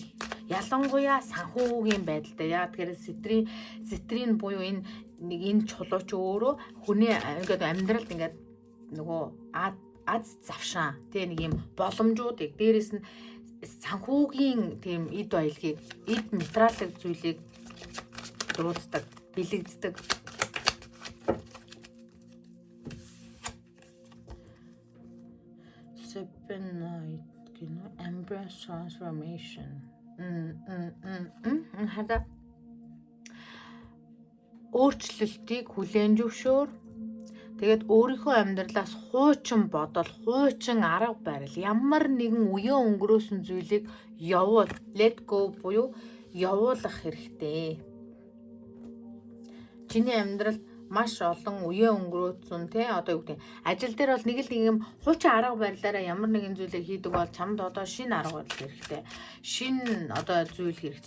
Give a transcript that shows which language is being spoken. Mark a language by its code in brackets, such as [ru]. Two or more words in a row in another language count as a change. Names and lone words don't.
[mn] Ялангуяа санхүүгийн байдал дээр. Яг тэгэхээр ситрин буюу энэ чулуу ч өөрөө хүний ингээд амьдралд ингээд нөгөө аз завшаа тийм нэг юм боломжуудыг дээрэс нь санхүүгийн тийм эд баялагийг эд материалын зүйлийг дууддаг, бэлэгддэг. [en] Seven гинэ embrace transformation. [mn] Хада өөрчлөлтийг хүлээн зөвшөөр. Тэгээд өөрийнхөө амьдралаас хуучин бодол, хуучин арга барил, ямар нэгэн үеийн өнгөрөөсөн зүйлийг явуул, [en] let go [mn] буюу явуулах хэрэгтэй. Чиний амьдрал маш олон үеэ өнгөрөөцөн тий одоо юу гэдэг ажил дээр бол нэг л нэг юм хуучин арга барилаараа ямар нэгэн зүйлээ хийдэг бол чамд одоо шинэ арга барил хэрэгтэй. Шинэ одоо зүйл хэрэгтэй.